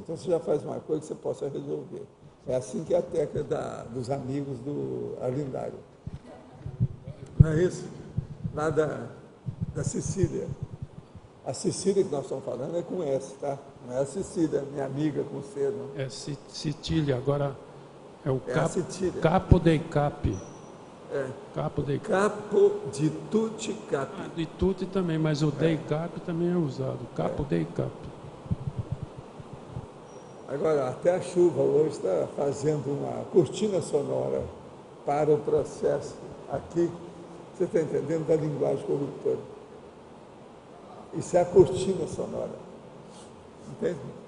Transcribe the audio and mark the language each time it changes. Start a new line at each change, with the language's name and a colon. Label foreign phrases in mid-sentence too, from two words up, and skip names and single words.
Portuguese: Então você já faz uma coisa que você possa resolver. É assim que é a técnica dos amigos do Arlindário. Não é isso? Lá da Sicília. A Sicília que nós estamos falando é com S, tá? Não é a Sicília, minha amiga com C, não. É Sicília, agora é o É a Sicília.
Italian: Capo dei Capi.
Portuguese: É.
Italian: Capo dei Capo de tutti capi.
Portuguese: De tutti também, mas o
Italian: dei Capi
Portuguese: também é usado.
Italian: Capo dei Capi.
Portuguese: Agora, até a chuva hoje está fazendo uma cortina sonora para o processo aqui, você está entendendo, da linguagem corruptora. Isso é a cortina sonora. Entende?